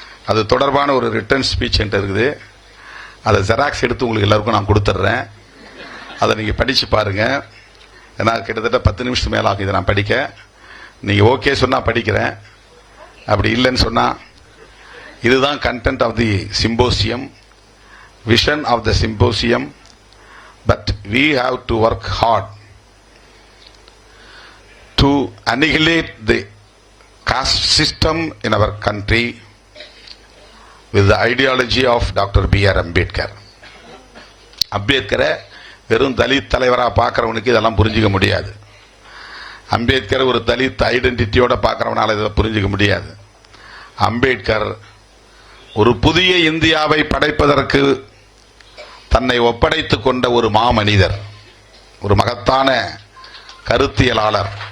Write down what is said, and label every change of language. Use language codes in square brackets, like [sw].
[ta] அது தொடர்பான ஒரு ரிட்டன் ஸ்பீச் இருக்குது. அதை ஜெராக்ஸ் எடுத்து உங்களுக்கு எல்லாருக்கும் நான் கொடுத்துட்றேன். அதை நீங்க படிச்சு பாருங்க. ஏன்னா கிட்டத்தட்ட 10 நிமிஷம் மேல ஆகும் இதை நான் படிக்க. நீங்க ஓகே சொன்னா படிக்கிறேன், அப்படி இல்லைன்னு சொன்னா இதுதான் content of the symposium, vision of the symposium. [en] But we have to work hard to annihilate the caste system in our country with the ideology of Dr. B.R. Ambedkar. [ta] அம்பேத்கரை வெறும் தலித் தலைவரா பார்க்கிறவனுக்கு இதெல்லாம் புரிஞ்சுக்க முடியாது. அம்பேத்கர் ஒரு தலித் ஐடென்டிட்டியோட பார்க்கிறவனால இதை புரிஞ்சுக்க முடியாது. அம்பேத்கர் ஒரு புதிய இந்தியாவை படைப்பதற்கு தன்னை ஒப்படைத்துக் கொண்ட ஒரு மாமனிதர், ஒரு மகத்தான கருத்தியலாளர்.